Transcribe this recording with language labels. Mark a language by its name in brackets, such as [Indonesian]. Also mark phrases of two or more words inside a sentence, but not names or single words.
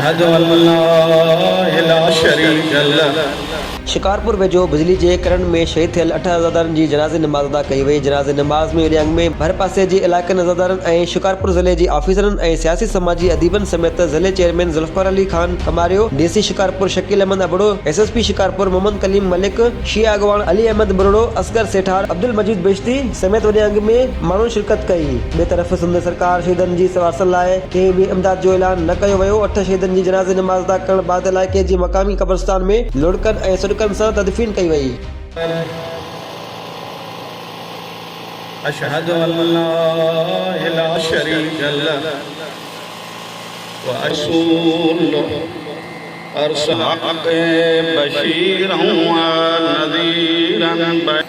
[Arabic] أشهد ألا إله شريك له. [Sindhi] शिकारपुर वेझो बिजली जे करंट में शहीद थियल 8 अज़ादारनि जी जनाज़े नमाज़ अदा कई वई। जनाज़े नमाज़ में विरहांग में भर पासे जे इलाइक़नि अज़ादारनि ऐं शिकारपुर ज़िले जी ऑफिसरनि ऐं सियासी समाजी अदीबनि समेत ज़िले चेयरमैन ज़ुल्फ़िकार अली खान कमारियो, डीसी शिकारपुर शकील अहमद अबड़ो, एसएसपी शिकारपुर मोहम्मद कलीम मलिक, शिया अगवान अली अहमद बरोड़ो, असगर सेठार, अब्दुल मजीद बेश्ती समेत विरहांग में माण्हुनि शिरकत कई। ॿिए तरफ़ सिंध सरकार शहीदनि जी सवारनि लाइ कंहिं बि इमदाद जो ऐलान न कयो वियो। 8 शहीदनि जी जनाज़े नमाज़ अदा करण बाद इलाइक़े जी मक़ामी क़ब्रिस्तान में लोड़कनि ऐं सुॾकनि सां तदफ़ीन कई वई। [Arabic] أشهد ألا إله شريك له و أشهد أرسلك بشيرا و نذيرا.